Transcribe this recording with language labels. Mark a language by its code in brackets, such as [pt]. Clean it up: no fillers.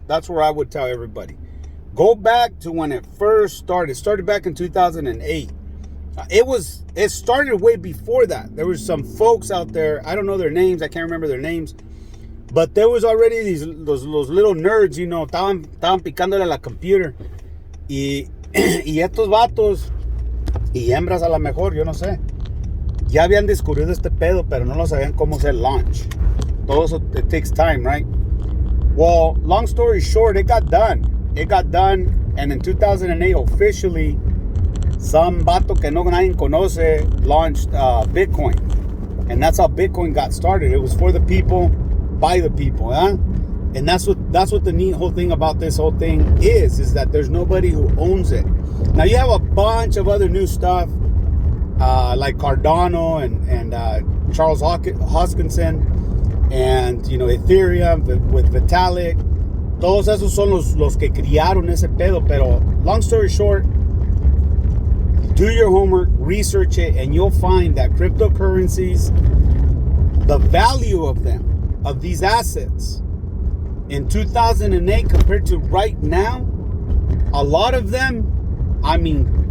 [en] That's where I would tell everybody. Go back to when it first started. It started back in 2008. It started way before that. There was some folks out there, I don't know their names, I can't remember their names, but there was already those little nerds, [es] estaban picándole a la [en] computer. [es] Y estos vatos, y hembras a lo mejor, yo no sé, ya habían descubierto este pedo, pero no lo sabían cómo hacer launch. Todo eso, [en] it takes time, right? Well, long story short, it got done. It got done, and in 2008, officially, some vato [es] que no nadie conoce [en] launched Bitcoin. And that's how Bitcoin got started. It was for the people, by the people, huh? And that's what the neat whole thing about this whole thing is that there's nobody who owns it. Now, you have a bunch of other new stuff, like Cardano and Charles Hoskinson, and, Ethereum with Vitalik. [es] Todos esos son los que criaron ese pedo. [en] Pero long story short, do your homework, research it, and you'll find that cryptocurrencies, the value of them, of these assets, in 2008 compared to right now, a lot of them, I mean,